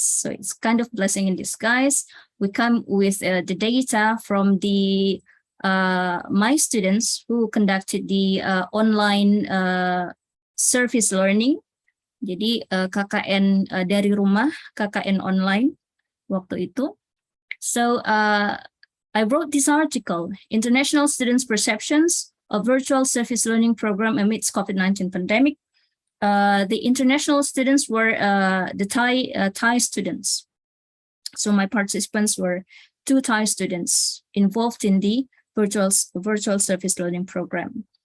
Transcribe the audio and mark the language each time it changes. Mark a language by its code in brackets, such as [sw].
[en] So it's kind of blessing in disguise. We come with the data from the my students who conducted the online service learning. [id] Jadi KKN dari rumah, KKN online waktu itu. [en] So I wrote this article, International Students' Perceptions of Virtual Service Learning Program Amidst COVID-19 Pandemic. The international students were the Thai students. So my participants were 2 Thai students involved in the virtual service learning program.